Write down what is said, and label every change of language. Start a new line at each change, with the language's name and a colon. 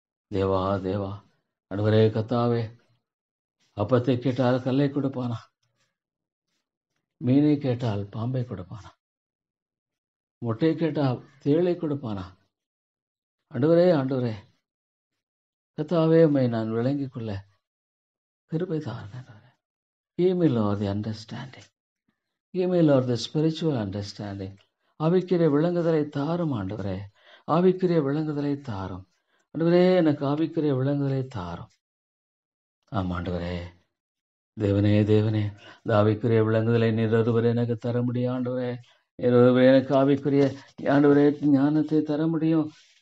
Tamil: தேவா, தேவா, ஆண்டவரே கத்தாவே, அப்பத்தை கேட்டால் கல்லை கொடுப்பானா, மீனை கேட்டால் பாம்பை கொடுப்பானா, முட்டை கேட்டால் தேளை கொடுப்பானா. ஆண்டவரே, ஆண்டவரே கத்தாவே, உம்மை நான் விளங்கிக் கொள்ள கிருபை தாருங்கள்.
English: Give me, Lord, the understanding. Give me, Lord, the spiritual understanding.
Tamil: ஆவிக்குரிய விளங்குதலை தாரும் ஆண்டவரே, ஆவிக்குரிய விளங்குதலை தாரும் ஆண்டவரே, எனக்கு ஆவிக்குரிய விளங்குதலை தாரும். ஆமாண்டவரே, தேவனே, தேவனே, இந்த ஆவிக்குரிய விளங்குதலை நீர் ஒருவர் எனக்கு தர முடியும் ஆண்டவரே. நீர் ஒருவர் எனக்கு ஆவிக்குரிய ஆண்டவரே ஞானத்தை தர முடியும்.